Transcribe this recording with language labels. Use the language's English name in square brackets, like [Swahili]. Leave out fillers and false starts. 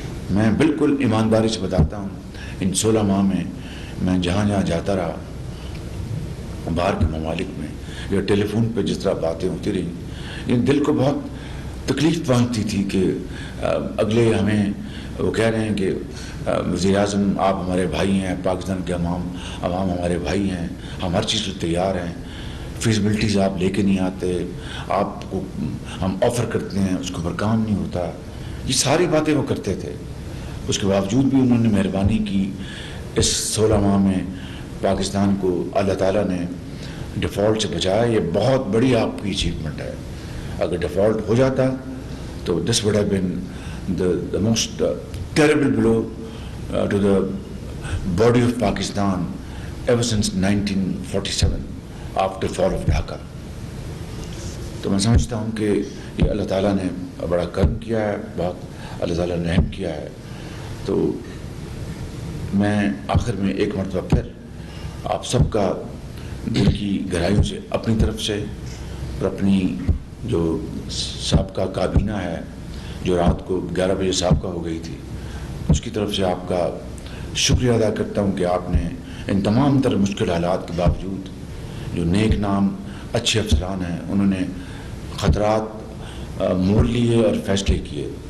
[Urdu] میں بالکل ایمانداری سے بتاتا ہوں، ان 16 ماہ میں جہاں جہاں جاتا رہا باہر کے ممالک میں یا ٹیلی فون پہ جس طرح باتیں ہوتی رہیں، یہ دل کو بہت تکلیف پہنچتی تھی کہ اگلے ہمیں وہ کہہ رہے ہیں کہ وزیر اعظم آپ ہمارے بھائی ہیں، پاکستان کے عوام ہمارے بھائی ہیں، ہم ہر چیز کو تیار ہیں، فیزیبلٹیز آپ لے کے نہیں آتے، آپ کو ہم آفر کرتے ہیں اس کے اوپر کام نہیں ہوتا. یہ ساری باتیں وہ کرتے تھے. اس کے باوجود بھی انہوں نے مہربانی کی. اس 16 ماہ میں پاکستان کو اللہ تعالیٰ نے ڈیفالٹ سے بچایا. یہ بہت بڑی آپ کی اچیومنٹ ہے. اگر ڈیفالٹ ہو جاتا تو [English] This would have been the most terrible blow to the body of Pakistan ever since 1947 after fall of Dhaka. [Urdu] تو میں سمجھتا ہوں کہ یہ اللہ تعالیٰ نے بڑا کرم کیا ہے، بہت اللہ تعالیٰ نے رحم کیا ہے. تو میں آخر میں ایک مرتبہ پھر آپ سب کا دل کی گہرائیوں سے اپنی طرف سے اور اپنی جو سابقہ کابینہ ہے جو رات کو 11 بجے سابقہ ہو گئی تھی، اس کی طرف سے آپ کا شکریہ ادا کرتا ہوں کہ آپ نے ان تمام تر مشکل حالات کے باوجود جو نیک نام اچھے افسران ہیں انہوں نے خطرات مول لیے اور فیصلے کیے،